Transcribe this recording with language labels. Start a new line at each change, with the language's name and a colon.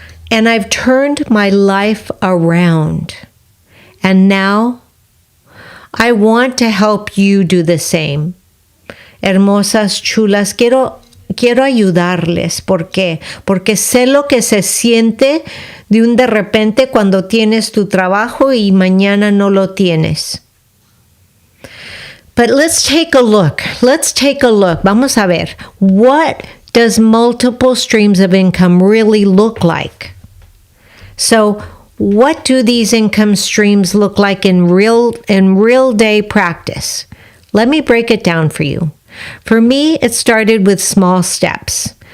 English: And I've turned my life around. And now I want to help you do the same.
Spanish: Hermosas, chulas, quiero ayudarles. ¿Por qué? Porque sé lo que se siente de un de repente cuando tienes tu trabajo y mañana no lo tienes.
English: But let's take a look.
Spanish: Vamos a ver.
English: What does multiple streams of income really look like? So, what do these income streams look like in real day practice? Let me break it down for you. For me, it started with small steps.